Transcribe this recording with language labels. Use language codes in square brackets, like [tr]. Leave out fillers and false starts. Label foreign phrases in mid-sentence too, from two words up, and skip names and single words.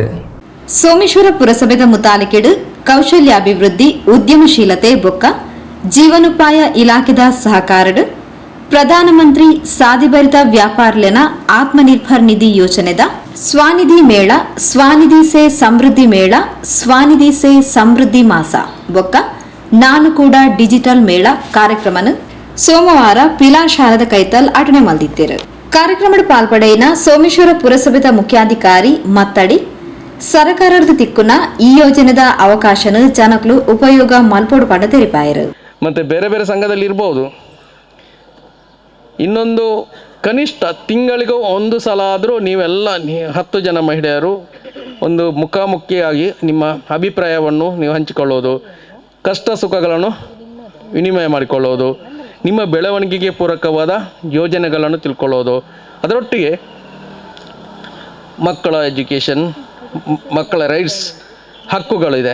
[tcy] ಸೋಮೇಶ್ವರ ಪುರಸಭೆದ ಮುತಾಲಿಕೆಡು ಕೌಶಲ್ಯಾಭಿವೃದ್ಧಿ ಉದ್ಯಮಶೀಲತೆ ಬೊಕ್ಕ ಜೀವನೋಪಾಯ ಇಲಾಖೆದ ಸಹಕಾರಡು ಪ್ರಧಾನಮಂತ್ರಿ ಸಾಧಿಭರಿತ ವ್ಯಾಪಾರಲಿನ ಆತ್ಮನಿರ್ಭರ್ ನಿಧಿ ಯೋಜನೆದ ಸ್ವನಿಧಿ ಮೇಳ, ಸ್ವನಿಧಿ ಸೇ ಸಮೃದ್ಧಿ ಮೇಳ, ಸ್ವನಿಧಿ ಸೇ ಸಮೃದ್ಧಿ ಮಾಸ ಬೊಕ್ಕ ನಾನು ಕೂಡ ಡಿಜಿಟಲ್ ಮೇಳ ಕಾರ್ಯಕ್ರಮನು ಸೋಮವಾರ ಪಿಲಾರ್ ಶಾಲೆದ ಕೈತಲ್ ಅಟನೆ ಮಲ್ದಿತ್ತೇರು. ಕಾರ್ಯಕ್ರಮದ ಪಾಲ್ಪಡೆಯಿನ ಸೋಮೇಶ್ವರ ಪುರಸಭೆದ ಮುಖ್ಯಾಧಿಕಾರಿ ಮತ್ತಡಿ ಸರ್ಕಾರದ ತಿಕ್ಕುನ ಈ ಯೋಜನೆದ ಅವಕಾಶನ ಜನಕಲು ಉಪಯೋಗ ಮಲ್ಪೋಡು ಪಡ ತೆರಿಪಾಯರು. [kn] ಮತ್ತು ಬೇರೆ ಬೇರೆ ಸಂಘದಲ್ಲಿ ಇರ್ಬೋದು. ಇನ್ನೊಂದು ಕನಿಷ್ಠ ತಿಂಗಳಿಗೂ ಒಂದು ಸಲ ಆದರೂ ನೀವೆಲ್ಲ 10 ಜನ ಮಹಿಳೆಯರು ಒಂದು ಮುಖಾಮುಖಿಯಾಗಿ ನಿಮ್ಮ ಅಭಿಪ್ರಾಯವನ್ನು ನೀವು ಹಂಚಿಕೊಳ್ಳೋದು, ಕಷ್ಟ ಸುಖಗಳನ್ನು ವಿನಿಮಯ ಮಾಡಿಕೊಳ್ಳೋದು, ನಿಮ್ಮ ಬೆಳವಣಿಗೆಗೆ ಪೂರಕವಾದ ಯೋಜನೆಗಳನ್ನು ತಿಳ್ಕೊಳ್ಳೋದು, ಅದರೊಟ್ಟಿಗೆ ಮಕ್ಕಳ ಎಜುಕೇಷನ್, ಮಕ್ಕಳ ರೈಟ್ಸ್ ಹಕ್ಕುಗಳಿದೆ.